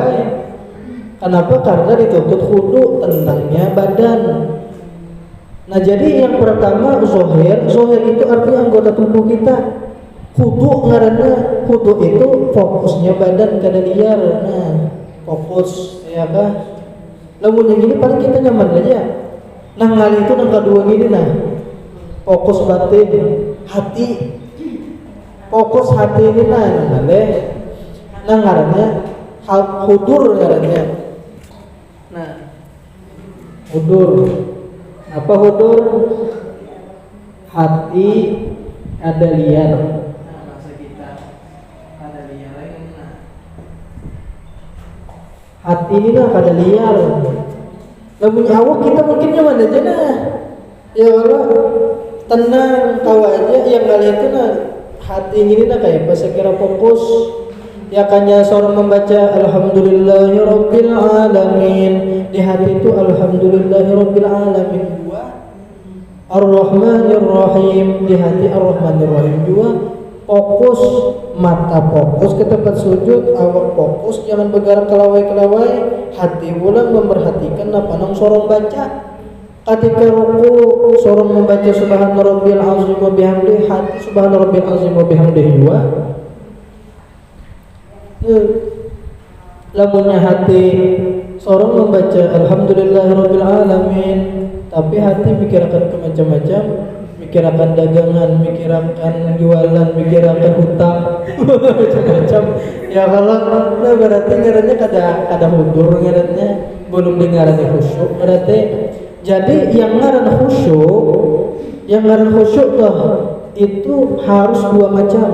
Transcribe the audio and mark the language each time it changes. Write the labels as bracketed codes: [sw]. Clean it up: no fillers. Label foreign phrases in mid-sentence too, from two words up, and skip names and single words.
[id] Kenapa? Karena dituntut khudu tentangnya badan. Nah jadi yang pertama zohir itu artinya anggota tubuh kita. [bjn] Khudu ngaranna, khudu itu fokusnya badan kada liar. Nah fokus ya kah? Lamun yang ini paling kita nyaman aja. Nah ngali itu yang kedua gini nah fokus batin, hati. Fokus hati ini nah ngalih. Nah ngarannya hudur ngarannya. Nah hudur. [id] Apa hudur? Hati ada liar. Nah, bahasa kita ada liar lagi nah. Hati ini nah ada liar. [bjn] Lamun awak kita mungkin nyaman aja nah. [id] Ya Allah tenang tahu aja yang kalian itu nah hati ini nah kayak pas kira fokus. Ya kanya seorang membaca [ar] الحمد لله رب العالمين [id] di hati itu [ar] الحمد لله رب العالمين [id] dua [ar] الرحمن الرحيم [id] di hati [ar] الرحمن الرحيم [id] dua fokus mata fokus ke tempat sujud awak fokus jangan bergerak kelawai hati ulang memperhatikan apa nang sorong baca ketika ruku sorong membaca [ar] سبحان ربي العظيم وبحمده [id] hati [ar] سبحان ربي العظيم وبحمده [id] dua lamunnya hati seorang membaca [ar] الحمد لله رب العالمين [id] tapi hati mikirkan ke macam-macam mikirkan dagangan mikirkan jualan mikirkan hutang macam-macam ya kalau nah berarti ngarannya kada hudur ngarannya belum dengarannya khusyuk berarti jadi yang ngaran khusyuk tuh itu harus dua macam.